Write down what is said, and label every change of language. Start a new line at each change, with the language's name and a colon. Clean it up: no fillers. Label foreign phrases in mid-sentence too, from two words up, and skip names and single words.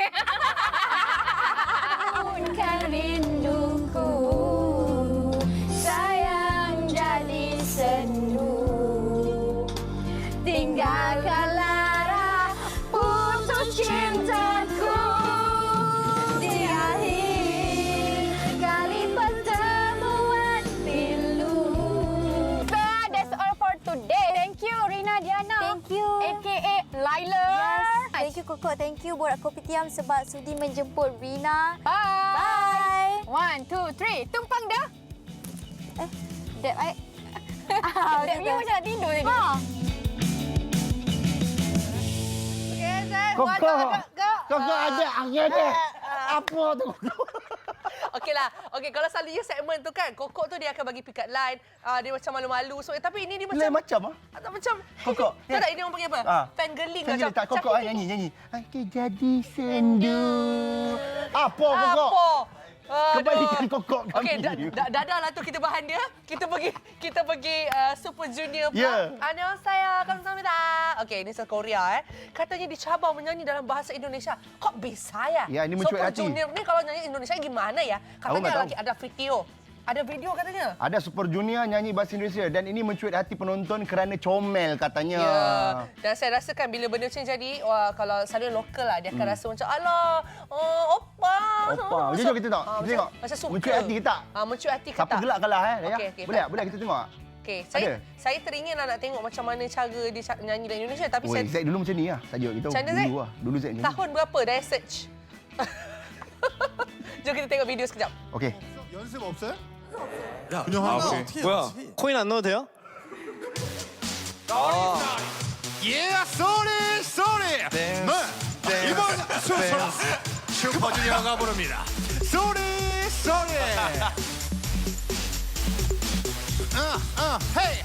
Malay: Kan rinduku sayang jadi sendu, tinggalkan lara putus cintaku di akhir kali pertemuan pilu.
English: So, that's all for today. Thank you, Rina Diana. Thank you. AKA Laila. Yes. Thank you, Koko. Thank you,
Malay: Borak Kopitiam sebab sudi menjemput Rina.
English: Bye. Bye.
Malay: 1, 2, 3. Tumpang dah.
English: Dep, I...
Malay: Dep, you macam nak tidur tadi. Okey, Zat. Koko ada angin ada. Apa tu? Okeylah. Okey, kalau selalunya segmen tu kan, Kokok tu dia akan bagi
English: pick up line.
Malay: Dia macam malu-malu. So, tapi ini dia macam... Lain macam ah. Tak macam... Kokok. Tahu tak ini orang panggil apa? Fangirling. Macam tak Kokok nyanyi. Aku jadi sendu. Apa Kokok? Apa? Kembalikan Kokok kami. Okey, dah lah tu kita bahan dia. Kita pergi Super Junior pula. Ya.
Korean: 안녕하세요, 감사합니다.
Malay: Okey, ini Korea Katanya dicabar menyanyi dalam bahasa Indonesia.
Indonesian: Kok bisa ya?
Malay: Ya, ini mencuit hati. Super Junior ni kalau nyanyi Indonesia
Indonesian: gimana ya?
Malay: Katanya tahu. lagi ada video. Ada video katanya. Ada Super Junior nyanyi bahasa Indonesia dan ini mencuit hati penonton kerana comel katanya. Ya. Dan saya rasakan bila benda macam jadi, kalau selalu lokal lah, dia akan rasa macam, alah, oppa. Jujur kita tengok. Kita tengok. Macam suka. Mencuit hati kita. Mencuit hati kita. Siapa gelak kalah Okey, Boleh kita tengok. Okey, saya teringin nak tengok macam mana cara dia nyanyi dalam Indonesia, tapi Oi, Zaid dulu macam ni lah. Saja kita Macam mana, Zaid? dulu lah. Dulu Zaid nyanyi. tahun berapa dah search? Jom kita tengok video sekejap. Okey.
Korean: 연습 없어요? 야, 그냥 하고. 뭐야? 코인 안 넣어도 돼요? 예,
English: sorry sorry.
Korean: 네. 이번 순서 슈퍼주니어가 부릅니다.
English: sorry sorry.
Korean: 헤이.